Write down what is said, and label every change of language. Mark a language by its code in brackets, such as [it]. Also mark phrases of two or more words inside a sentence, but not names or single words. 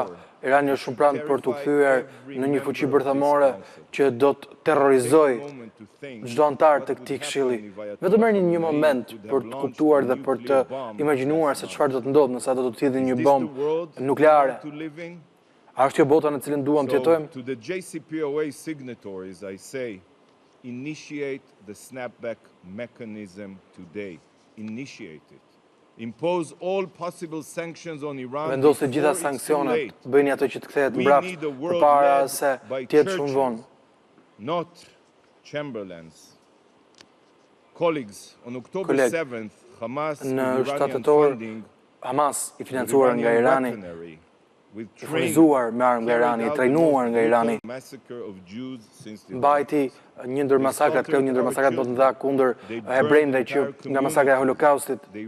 [sq] Irani është shumë pranë për t'u kthyer në një fuqi bërthamore që do të terrorizojë çdo antar të këtij këshilli. Vetëm merrni një moment për të kuptuar dhe për të imagjinuar se çfarë do të ndodhë nëse ata do të thirrnin një bombë nukleare. A është kjo bota në cilën duam të jetojmë? [en] To the JCPOA signatories, I say, initiate the snapback mechanism today. Initiate it. Impose all possible sanctions on Iran. [sq] Vendosni gjitha sanksionet, bëjni ato që të kthehet mbrapsht përpara se të jetë shumë vonë. [en] Not Chamberlains. Colleagues, on October 7th, Hamas [sq] në shtator Hamas i financuar nga Irani, i furnizuar me armë nga Irani, i trajnuar nga Irani, mbajti një ndër masakrat, kreu një ndër masakrat më të mëdha kundër hebrejve që nga masakra e Holokaustit.